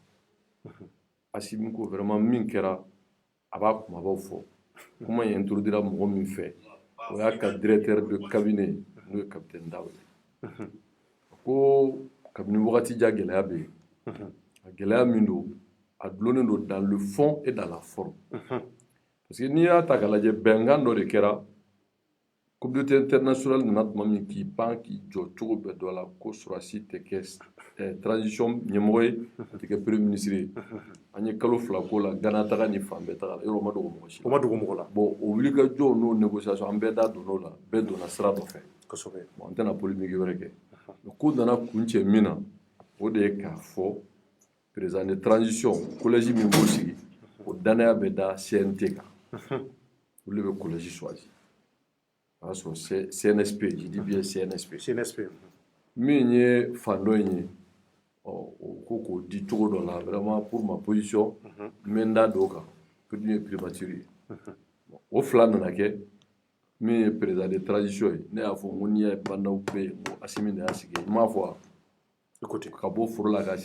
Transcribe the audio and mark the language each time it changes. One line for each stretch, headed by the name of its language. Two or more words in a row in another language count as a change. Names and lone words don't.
Bambara: Assimi ko vraiment min kɛra a b'a kumabaw fɔ kuma in introduira mɔgɔ min fɛ o y'a ka
French: directeur de cabinet
Bambara: n'o ye capitaine Dawu ye ko kabini wagati jan gɛlɛya bɛ yen a gɛlɛya min don a dulonnen don
French: dans le fond et dans la forme parce que
Bambara: n'i y'a ta k'a lajɛ bɛnkan dɔ de kɛra
French: communauté internationale
Bambara: nana tuma min k'i pan k'i jɔ cogo bɛɛ dɔ la ko sɔrɔdasi tɛ kɛ transition ɲɛmɔgɔ ye a tɛ kɛ
French: premier ministre
Bambara: ye an ye kalo 2 k'o la Gana taga ni fan bɛɛ taga la yɔrɔ o ma dogo mɔgɔ si la o ma dogo mɔgɔ la bon o wulikajɔw n'o négociation an bɛɛ da donn'o la bɛɛ donna sira dɔ fɛ kosɛbɛ bon an tɛna polémique wɛrɛ kɛ ko nana kun cɛ min na o de ye k'a fɔ
French: président de transition
Bambara: collège min b'o sigi o danaya bɛ da CNT kan olu de bɛ
French: collège choisi
Bambara: o y'a sɔrɔ CNSP
French: je dis bien CNSP
Bambara: min ye fan dɔ in ye o ko k'o di cogo dɔ la
French: vraiment pour ma position
Bambara: n bɛ n da don o kan pour ye primature ye o fila nana kɛ min ye
French: président de transition
Bambara: ye ne y'a fɔ n ko n'i y'a ye bandaw bɛ yen n ko Assimi de y'a sigi n m'a fɔ wa ka bɔ foro la k'a